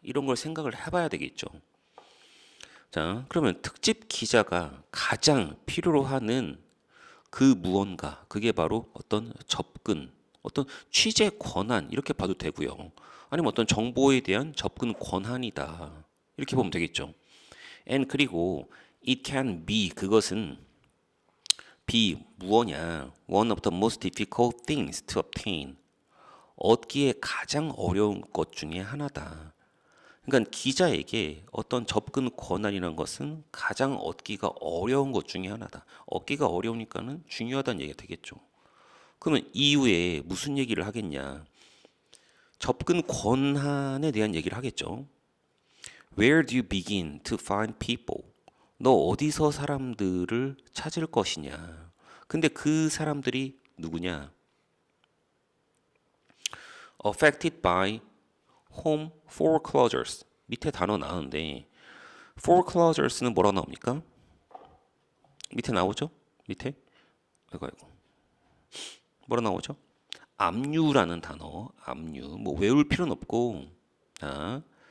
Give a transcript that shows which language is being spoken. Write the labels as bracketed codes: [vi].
[ko] 이런 걸 생각을 해봐야 되겠죠. 자, 그러면 특집 기자가 가장 필요로 하는 그 무언가, 그게 바로 어떤 접근, 어떤 취재 권한, 이렇게 봐도 되고요. 아니면 어떤 정보에 대한 접근 권한이다. 이렇게 보면 되겠죠. [en] and [ko] 그리고 [en] it can be, [ko] 그것은 [en] be [ko] 무엇냐? [en] one of the most difficult things to obtain. [ko] 얻기에 가장 어려운 것 중에 하나다. 그러니까 기자에게 어떤 접근 권한이라는 것은 가장 얻기가 어려운 것 중에 하나다. 얻기가 어려우니까는 중요하다는 얘기가 되겠죠. 그러면 이후에 무슨 얘기를 하겠냐? 접근 권한에 대한 얘기를 하겠죠. [en] Where do you begin to find people? [ko] 너 어디서 사람들을 찾을 것이냐? 근데 그 사람들이 누구냐? [en] Affected by home foreclosures. [ko] 밑에 단어 나오는데 foreclosures는 뭐라 나옵니까? 밑에 나오죠? 밑에? 아이고. 뭐라 나오죠? 압류라는 단어. 압류. 뭐 외울 필요는 없고. 자.